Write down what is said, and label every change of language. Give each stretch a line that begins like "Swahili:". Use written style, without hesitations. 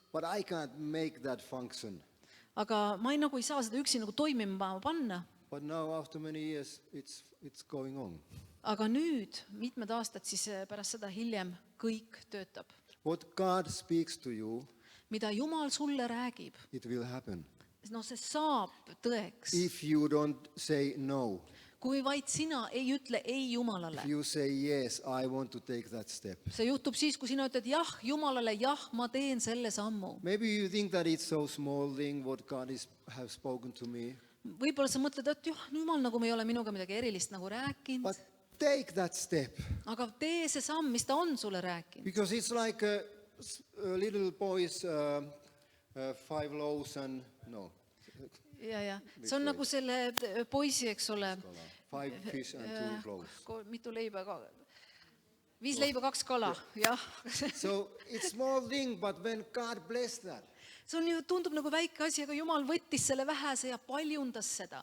English: But I can't make that function.
Estonian: Aga ma ei saa seda üksi nagu toimima panna.
English: But now after many years, it's going on.
Estonian: Aga nüüd, mitmed aastad siis pärast seda hiljem, kõik töötab.
English: What God speaks to you,
Estonian: Mida Jumal sulle räägib,
English: it will happen.
Estonian: see saab tõeks.
English: If you don't say no.
Estonian: kui vaid sina ei ütle ei Jumalale.
English: If you say yes, I want to take that step.
Estonian: See juhtub siis, kui sina ütled jah Jumalale, jah, ma teen selle sammu.
English: Maybe you think that it's so small thing what God have spoken to me.
Estonian: Võib-olla sa mõtled, et Jumal nagu me ei ole minuga midagi erilist nagu rääkinud,
English: But take that step.
Estonian: aga tee see samm, mis ta on sulle rääkinud.
English: Because it's like a little boy's 5 loaves and, no,
Estonian: Ja. See on nagu selle poisi, eks ole,
English: 5 fish and 2 loaves.
Estonian: mitu leiba ka. 5 leiba, 2 kala, jah.
English: So it's small thing, but when God blessed that,
Estonian: See on ju, tundub nagu väike asi, aga Jumal võttis selle vähese ja paljundas seda.